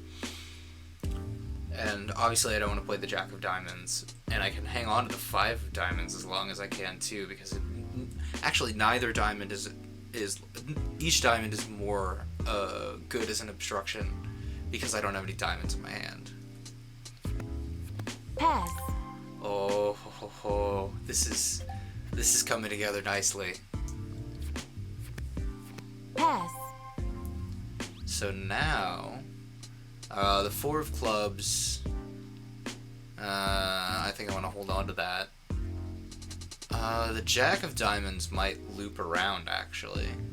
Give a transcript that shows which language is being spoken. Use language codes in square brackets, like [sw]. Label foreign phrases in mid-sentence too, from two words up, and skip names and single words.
[en] And obviously I don't want to play the Jack of diamonds, and I can hang on to the 5 of diamonds as long as I can too, because actually neither diamond is each diamond is more good as an obstruction because I don't have any diamonds in my hand. Pass. Oh, ho, ho, ho. This is coming together nicely. Pass. So now, the 4 of clubs, I think I want to hold on to that. The Jack of diamonds might loop around, actually.